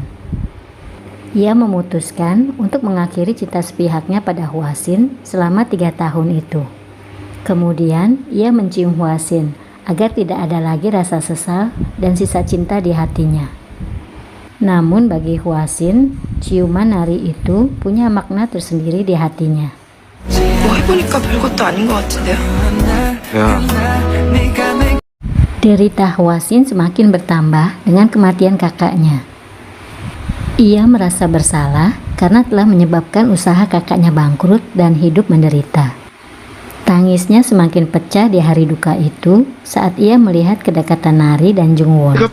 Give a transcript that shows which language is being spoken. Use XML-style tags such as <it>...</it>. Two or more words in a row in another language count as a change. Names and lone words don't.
<id>Ia memutuskan untuk mengakhiri cinta sepihaknya pada Hwa-sin selama 3 tahun itu. Kemudian ia mencium Hwa-sin agar tidak ada lagi rasa sesal dan sisa cinta di hatinya. Namun bagi Hwa-sin, ciuman Nari itu punya makna tersendiri di hatinya.</id> <ko>뭐 해보니까 별것도 아닌 것 같은데요. 야,</ko> <id>Derita Hwa-sin semakin bertambah dengan kematian kakaknya. Ia merasa bersalah karena telah menyebabkan usaha kakaknya bangkrut dan hidup menderita. Tangisnya semakin pecah di hari duka itu saat ia melihat kedekatan Nari dan Jungwon.</id>